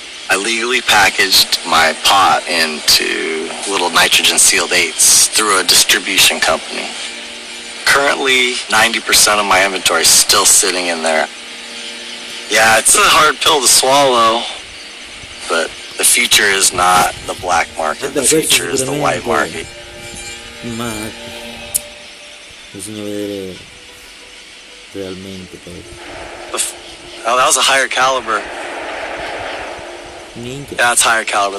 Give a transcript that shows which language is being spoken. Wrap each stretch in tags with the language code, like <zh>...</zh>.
<en>I legally packaged my pot into little nitrogen sealed 8s through a distribution company. Currently, 90% of my inventory is still sitting in there. Yeah, it's a hard pill to swallow, but the future is not the black market, the future is the white market.</en> <it>Ma bisogna vedere realmente poi.</it> <en>Oh, that was a higher caliber.</en> <it>Minchia.</it> <en>Yeah, it's higher caliber.</en>